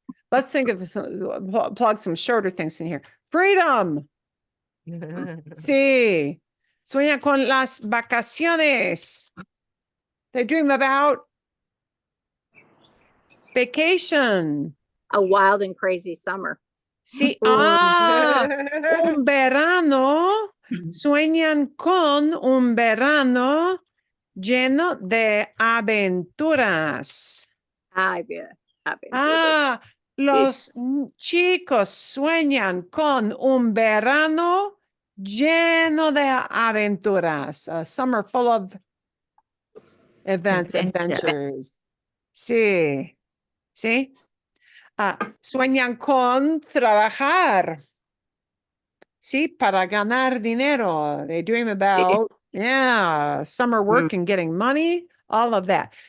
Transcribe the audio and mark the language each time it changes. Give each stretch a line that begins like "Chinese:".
English: Let's think of plug some shorter things in here. Freedom. Sí.
Spanish: Sueña con las vacaciones.
English: They dream about vacation. A wild and crazy summer.
Spanish: Sí. Un verano. Sueñan con un verano lleno de aventuras. Ay, bien. Aventuras. Los chicos sueñan con un verano lleno de aventuras.
English: A summer full of events, adventures.
Spanish: Sí, sí. Sueñan con trabajar. Sí, para ganar dinero.
English: They dream about, summer work and getting money, all of that.